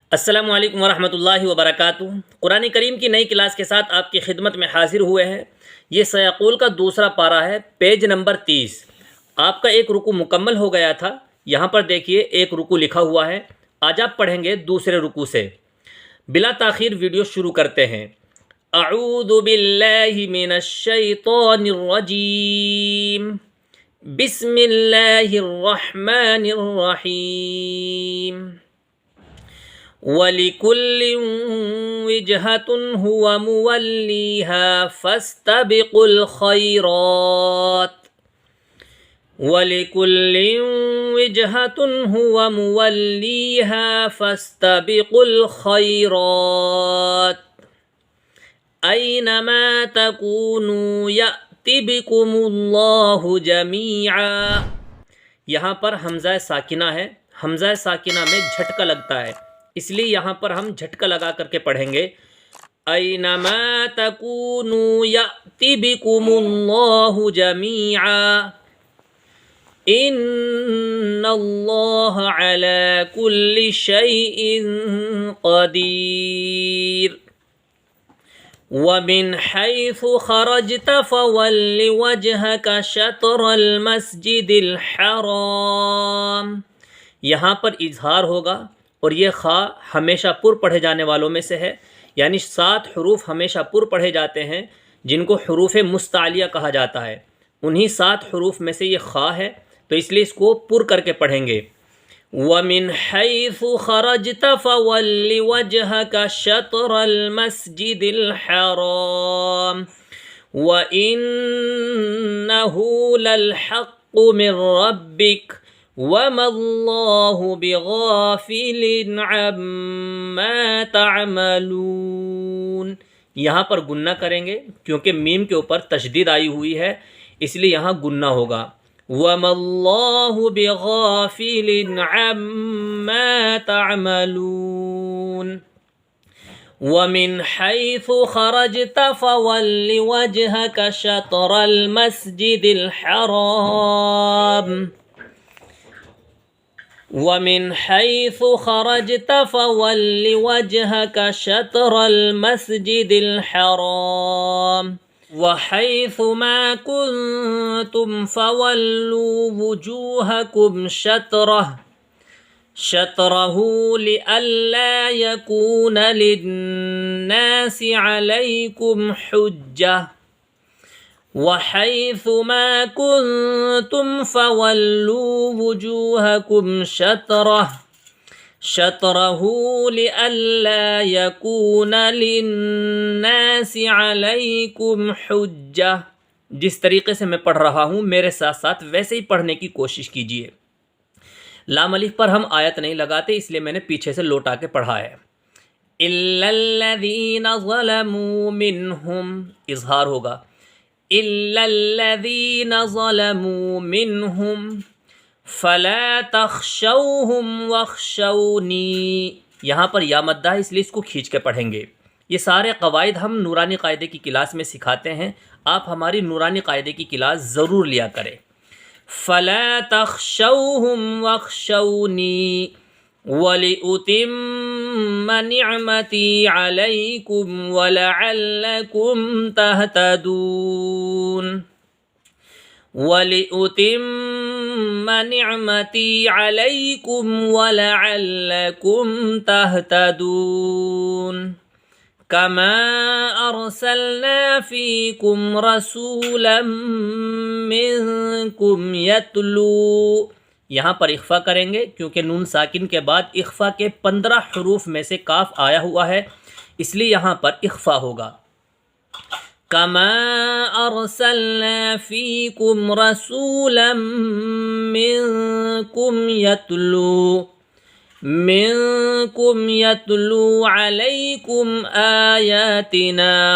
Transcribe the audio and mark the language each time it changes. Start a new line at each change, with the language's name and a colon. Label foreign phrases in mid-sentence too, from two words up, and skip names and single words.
Arabic: السلام عليكم ورحمة الله وبركاته.
Hindi: कुरान करीम की नई क्लास के साथ आपकी खिदमत में हाजिर हुए हैं। ये सयाक़ुल का दूसरा पारा है,
English: page number
Hindi: 30। आपका एक रुकू मुकम्मल हो गया था। यहाँ पर देखिए एक रुकू लिखा हुआ है। आज आप पढ़ेंगे दूसरे रुकू से। बिला ताख़ीर वीडियो शुरू करते हैं।
Arabic: أعوذ بالله من الشيطان الرجيم. بسم الله الرحمن الرحيم. ولكل وجهة هو موليها فاستبقوا الخيرات. ولكل وجهة هو موليها فاستبقوا الخيرات. أينما تكونوا يأت بكم الله جميعا.
Hindi: यहाँ पर हमज़ा साकिना है। हमज़ा साकिना में झटका लगता है, इसलिए यहाँ पर हम झटका लगा करके पढ़ेंगे।
Arabic: أينما تكونوا يأت بكم الله جميعا. إن الله على كل شيء قدير. ومن حيث خرجت فول وجهك شطر المسجد الحرام.
Hindi: यहाँ पर इजहार होगा और ये खा हमेशा पुर पढ़े जाने वालों में से है, यानी 7 हरूफ हमेशा पुर पढ़े जाते हैं जिनको हरूफ मुस्तालिया कहा जाता है। उन्हीं 7 हरूफ में से ये खा है, तो इसलिए इसको पुर करके पढ़ेंगे।
Arabic: ومن حيث خرجت فول وجهك شطر المسجد الحرام وإنه للحق من ربك وما الله بغافل عما تعملون.
Hindi: यहाँ पर गुन्ना करेंगे क्योंकि मीम के ऊपर तशदीद आई हुई है, इसलिए यहाँ गुन्ना होगा।
Arabic: وما الله بغافل عما تعملون. ومن حيث خرجت فول وجهك شطر المسجد الحرام ومن حيث خرجت فول وجهك شطر المسجد الحرام وحيثما كنتم فولوا وجوهكم شطره لئلا يكون للناس عليكم حجة وحيثما كنتم فولوا وجوهكم شطره لئلا يكون للناس عليكم حجة.
Hindi: जिस तरीके से मैं पढ़ रहा हूँ मेरे साथ साथ वैसे ही पढ़ने की कोशिश कीजिए। लाम अलिफ पर हम आयत नहीं लगाते, इसलिए मैंने पीछे से लौटा के पढ़ा है।
Arabic: إلا الذين ظلموا منهم,
Hindi: इज़हार होगा।
Arabic: إلا الذين ظلموا منهم فلا تخشوهم واخشوني.
Hindi: यहाँ पर या मद्दा है, इसलिए इसको खींच के पढ़ेंगे। ये सारे क़वाइद हम नूरानी क़ायदे की क्लास में सिखाते हैं। आप हमारी नूरानी क़ायदे की क्लास ज़रूर लिया करें।
Arabic: فلا تخشوهم واخشوني ولأتم نعمتي عليكم ولعلكم تهتدون. ولأتم نعمتي عليكم ولعلكم تهتدون. كما أرسلنا فيكم رسولا منكم يتلو.
Hindi: यहाँ पर इख्फ़ा करेंगे क्योंकि नून साकिन के बाद इख्फ़ा के 15 हरूफ में से काफ आया हुआ है, इसलिए यहाँ पर इख्फ़ा होगा।
Arabic: كما أرسلنا فيكم رسولا منكم يتلو عليكم آياتنا